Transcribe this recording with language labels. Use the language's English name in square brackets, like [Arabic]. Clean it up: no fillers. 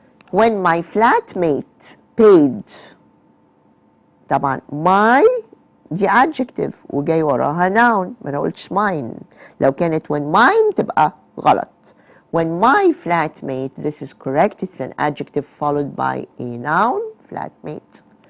[English] When my flatmate paid، طبعا my دي adjective [Arabic] وجاي وراها [English] noun، [Arabic] ما انا قلتش [English] mine. [Arabic] لو كانت [English] when mine [Arabic] تبقى غلط. [English] When my flatmate this is correct, it's an adjective followed by a noun flatmate.